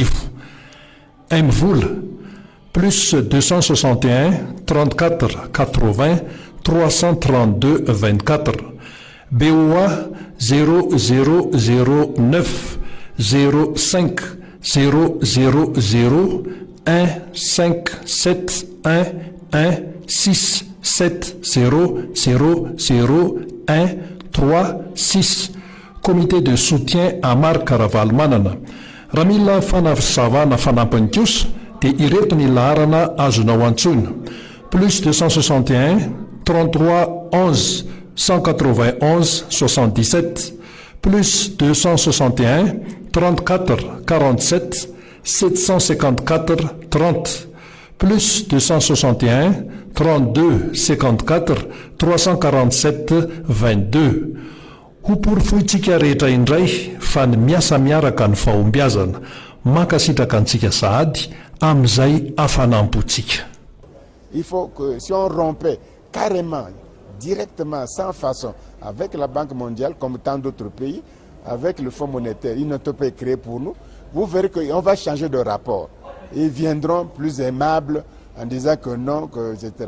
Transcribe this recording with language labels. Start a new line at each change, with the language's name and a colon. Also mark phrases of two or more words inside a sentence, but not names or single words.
French: M-vola plus 261 34 80 332 24. BOA 0009 05 000 1571670001336. Comité de soutien à Marc Ravalomanana.
Malagasy: Raha mila fanazavana fanampiny kosa dia ireto ny laharana azonao antsoina: plus 261 33 11 191 77, plus 261 34 47 754 30, plus 261 32 54 347 22. Ho porofoitsika rehetra indray fa ny miasa miaraka ny fahombiazana, makasitraka antsika sahady amin'izay afanampotsika.
French: Il faut que si on rompait carrément, directement, sans façon, avec la Banque mondiale, comme tant d'autres pays, avec le Fonds monétaire, ils ne peuvent pas créer pour nous, vous verrez qu'on va changer de rapport. Ils viendront plus aimables en disant que non, que, etc.